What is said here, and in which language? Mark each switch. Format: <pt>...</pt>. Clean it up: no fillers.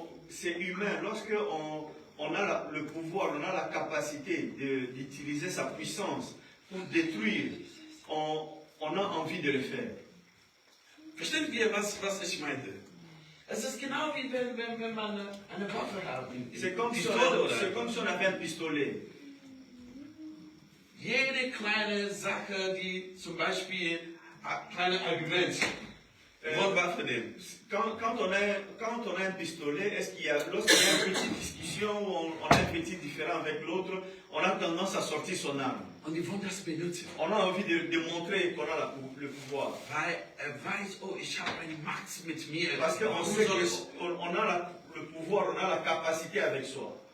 <fr>C'est humain, lorsque on a le pouvoir, on a la capacité d'utiliser sa puissance pour détruire, on a envie de le faire.</fr> <de>Versteht ihr, was ich meinte? Es ist genau wie wenn man eine Waffe hat.</de> <fr>C'est comme si on avait un pistolet.</fr> <de>Jede kleine Sache, die zum Beispiel kleine Argument, Wortwaffe nehmen.</de> <fr>Quand on a un pistolet, lorsqu'il y a une petite discussion ou on a un petit différend avec l'autre, on a tendance à sortir son arme.</fr> <de>Und die wollen das benutzen.</de> <fr>On a envie de montrer qu'on a le pouvoir.</fr> <de>Weil weiß, oh, ich habe eine Macht mit mir.</de> <fr>Parce qu'on sait qu'on a le pouvoir, on a la capacité avec soi.</fr>